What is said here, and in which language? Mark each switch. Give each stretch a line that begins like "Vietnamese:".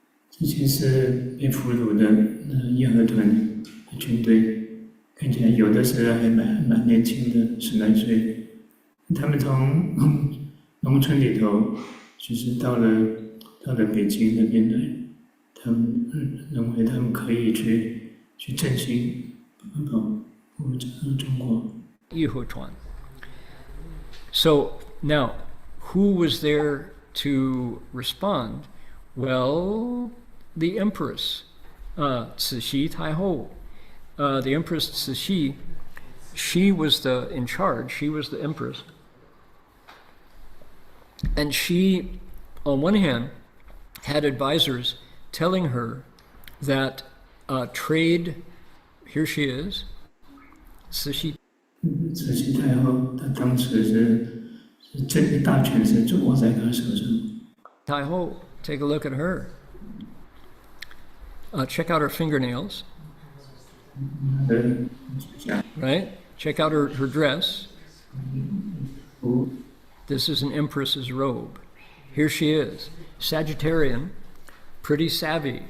Chinese: 这些是被俘虏的义和团的军队，看起来有的是还蛮年轻的，10来岁。他们从农村里头，就是到了北京那边来，他们认为他们可以去振兴保护中国。义和团。
English: So now, who was there to respond? Well, the Empress, Cixi Taiho. The Empress Cixi, she was in charge. She was the Empress. And she, on one hand, had advisors telling her that trade, here she is, Cixi.
Chinese: 慈禧太后，她当时是这个大权是握在她手上。
English: Taiho, take a look at her. Check out her fingernails. Right? Check out her dress. This is an empress's robe. Here she is, Sagittarian, pretty savvy.